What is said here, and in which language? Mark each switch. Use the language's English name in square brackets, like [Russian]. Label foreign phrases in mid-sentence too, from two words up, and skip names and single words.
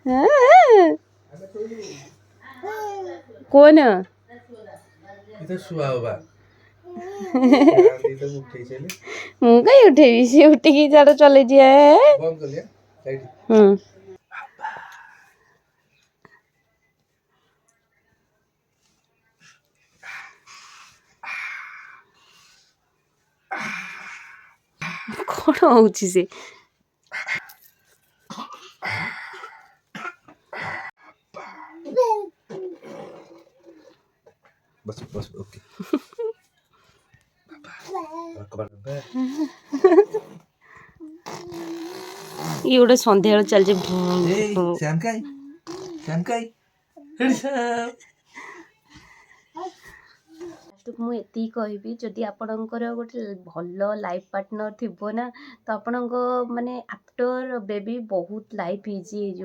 [Odia] କଣ ମୁଁ କାଇଁ ଉଠେଇବି ସିଏ ଉଠିକି ତାର ଚଲେଇଛି। କ'ଣ ହଉଛି ସେ [Hindi] बस बस ओके [Odia] ଇଏ ଗୋଟେ ସନ୍ଧ୍ୟାବେଳୁ ଚାଲିଛି। ମୁଁ ଏତିକି କହିବି ଯଦି ଆପଣଙ୍କର ଗୋଟେ ଭଲ [English] life partner [Odia] ଥିବ ନା ତ ଆପଣଙ୍କ ମାନେ [English] after baby [Odia] ବହୁତ [English] life easy [Odia] ହେଇଯିବ।